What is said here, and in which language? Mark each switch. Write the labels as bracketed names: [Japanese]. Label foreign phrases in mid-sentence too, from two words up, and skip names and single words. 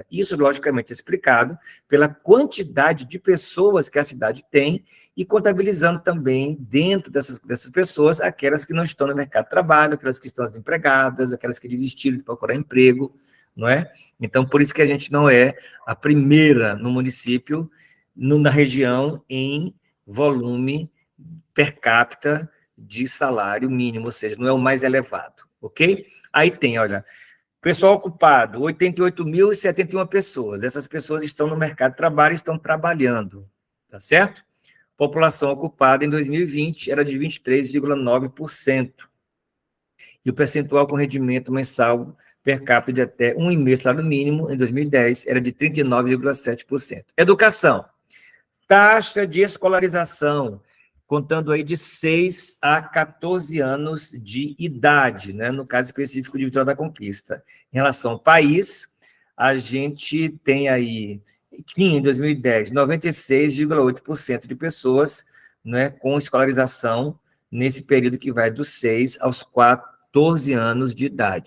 [Portuguese] Isso, logicamente, é explicado pela quantidade de pessoas que a cidade tem e contabilizando também, dentro dessas pessoas, aquelas que não estão no mercado de trabalho, aquelas que estão desempregadas, aquelas que desistiram de procurar emprego, não é? Então, por isso que a gente não é a primeira no município, na região, em volume per capita de salário mínimo, ou seja, não é o mais elevado, ok? Aí tem, olha, pessoal ocupado, 88.071 pessoas. Essas pessoas estão no mercado de trabalho e estão trabalhando, tá certo? População ocupada em 2020 era de 23,9%. E o percentual com rendimento mensal per capita de até 1,5 salário mínimo, em 2010, era de 39,7%. Educação. Taxa de escolarização, contando aí de 6 a 14 anos de idade, né, no caso específico de Vitória da Conquista. Em relação ao país, a gente tem aí, tinha em 2010, 96,8% de pessoas, né, com escolarização nesse período que vai dos 6 aos 14 anos de idade.